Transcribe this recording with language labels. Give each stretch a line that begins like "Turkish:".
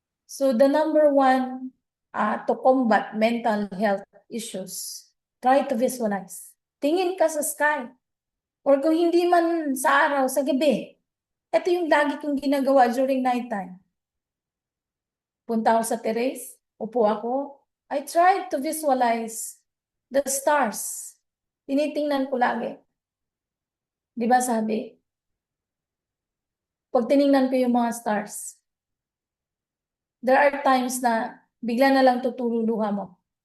English: So the number one to combat mental health issues, try to visualize.
Filipino: Tingin ka sa sky. Or kung hindi man sa araw, sa gabi. Ito yung lagi kong ginagawa
English: during nighttime.
Filipino: Punta ako sa terrace, upo ako.
English: I try to visualize the stars.
Filipino: Tinitingnan ko lagi. Di ba sabi? Pag tiningnan ko yung mga stars,
English: there are times
Filipino: na bigla na lang tutululuha mo.